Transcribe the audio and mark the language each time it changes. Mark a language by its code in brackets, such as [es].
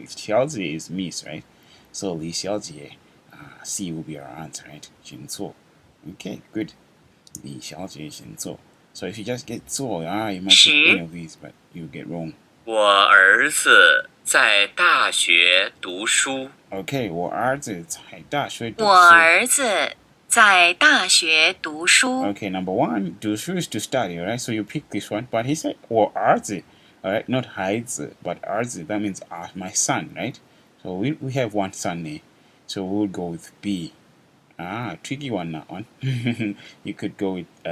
[en] 小姐 is miss, right? So 李小姐, C will be our answer, right? 请坐. Okay, good. 李小姐请坐. So if you just get 坐, you might pick any of these, but you get wrong. [zh] 我儿子在大学读书。 [en] Okay, [zh] 我儿子在大学读书。我儿子在大学读书。 [en] Okay, number 1, 读书 is to study, right? So you pick this one, but he said [zh] 我儿子, [en] alright, not 孩子, but 儿子, that means my son, right? So we have one son there, so we'll go with B. Tricky one, that one. You could go with